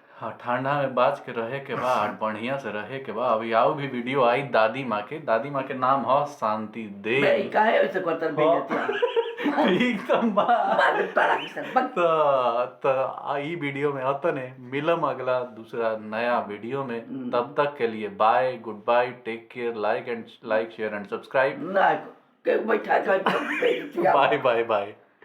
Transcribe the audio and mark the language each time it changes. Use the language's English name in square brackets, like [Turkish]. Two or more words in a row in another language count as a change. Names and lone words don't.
[Bhojpuri] हाँ ठंडा में बाज के रहे के बाद बढ़िया से रहे के बाद अभी आओ भी वीडियो आई दादी माँ के। दादी माँ के नाम है शांति देवी। काहे ऐसे करतर बेइज्जती एकदम मार पड़ा कि सब। तो ई वीडियो में अतने मिलम अगला दूसरा नया वीडियो में। तब तक के लिए [English] bye, good bye, take care, like share and subscribe. [Bhojpuri] ना के बैठा [English] bye bye bye.